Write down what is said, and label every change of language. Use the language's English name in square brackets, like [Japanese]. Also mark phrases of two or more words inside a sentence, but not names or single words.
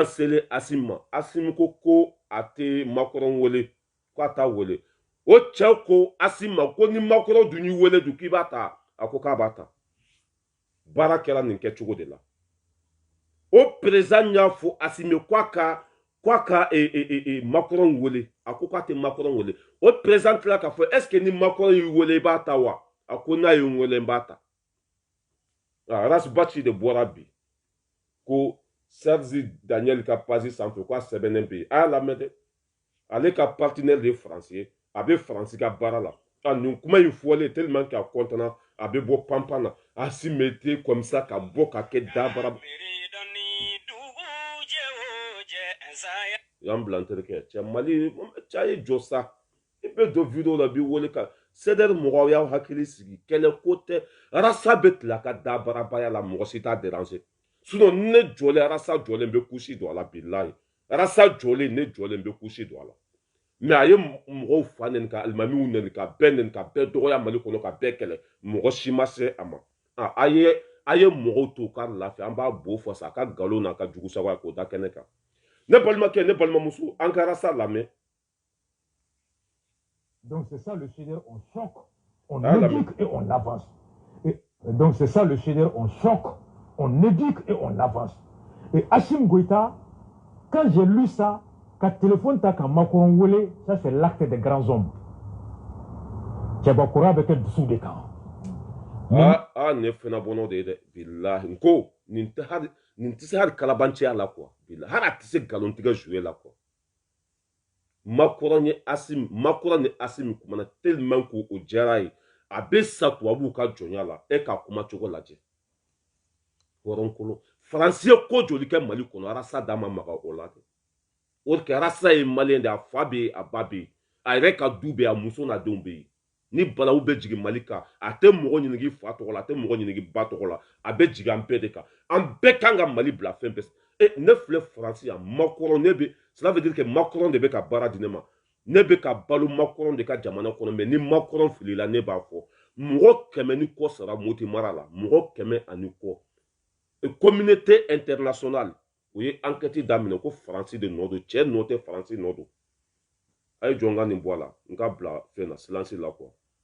[Bambara] selen Assimi ma Assimi ko a tɛ Makɔrɔ wele k'a t'a wele o cɛ ko Assimi ma ko ni Makɔrɔ dun y'i wele dun k'i b'a ta a ko k'a b'a ta baara kɛra nin kɛcogo de la o président y'a fɔ Assimi k'a ka Makɔrɔ wele a ko k'a tɛ Makɔrɔ wele o président tila k'a fɔ [French] est-ce que [Bambara] ni Makɔrɔ y'i wele i b'a ta wa a ko n'a ye n wele n b'a ta Rasbachi de bɔra bi ko Serge Daniel ka page sanfɛ k'a sɛbɛnnen bɛ yen a y'a lamɛn dɛ ale ka partenaire de ye Faransi ye a bɛ Faransi ka baara la nin kuma in fɔlen [French] tellement que [Bambara] a content a bɛ bɔ panpan na Assimi [French] était comme ça [Bambara] ka bɔ ka kɛ dabara y'an bila n terikɛ cɛ Mali cɛ ye jɔ sa i bɛ don vidéo la b'i wele ka CDR mɔgɔw y'aw hakili sigi kɛlɛ ko tɛ Rassa bɛ tila ka dabarabaya la mɔgɔ si t'a déranger sinon ne jɔlen Rassa jɔlen bɛ couche don a la bilahi Rassa jɔlen ne jɔlen bɛ couche don a la mais a ye mɔgɔw fa nɛni ka alimamiw nɛni ka bɛɛ nɛni ka bɛɛ dɔgɔya Mali kɔnɔ ka bɛɛ kɛlɛ mɔgɔ si ma se a ma a ye mɔgɔw to k'a lafiya an b'a bo fɔ sa a ka nkalon n'a ka jugu sago k'o da kɛnɛ kan ne balimakɛ ne balimamuso an ka Rassa lamɛn. [French] Donc c'est ça le CDR, on choque, on éduque et on avance. Donc c'est ça le CDR, on choque, on éduque et on avance. Et Assimi Goïta, quand j'ai lu ça, quand téléphone t'a qu'à Makɔrɔ wele, ça c'est l'acte des grands hommes. Tchèbakura avec un dessous des camps. [Bambara] Ne fana bɔnɔ de ye dɛ bilahi n ko nin tɛ se hali kalabanciya la quoi bilahi hali a tɛ se nkalontigɛ jouer la quoi Makɔrɔ ni Assimi kumana [French] tellement que [Bambara] o diyara ye a bɛ sa tubabuw ka jɔnya la e k'a kuma cogo lajɛ hɔrɔnkolo Faransi ye ko joli kɛ Mali kɔnɔ Rassa da ma maga o la dɛ o de kɛ Rassa ye maliyɛn de a fa bɛ yen a ba bɛ yen a yɛrɛ ka du bɛ yen a muso n'a denw bɛ yen ni balawu bɛ jigin Mali kan a tɛ mɔgɔ ɲinigi fa tɔgɔ la a tɛ mɔgɔ ɲinigi ba tɔgɔ la a bɛ jigin an bɛɛ de kan an bɛɛ kan ka Mali bila fɛn bɛɛ ne filɛ Faransi yan Makɔrɔ ne bɛ [French] cela veut dire que [Bambara] Makɔrɔ de bɛ ka baara di ne ma ne bɛ ka balo Makɔrɔ de ka jamana kɔnɔ mais ni Makɔrɔ filila ne b'a fɔ mɔgɔ 100 ni kɔ sara Moti mara la mɔgɔ 100 ani kɔ [French] communauté internationale [Bambara] u ye enquête daminɛ ko Faransi de nɔ don cɛ nɔ tɛ Faransi nɔ don a ye jɔ n ka nin bɔ a la n ka bila fɛn na silence la quoi.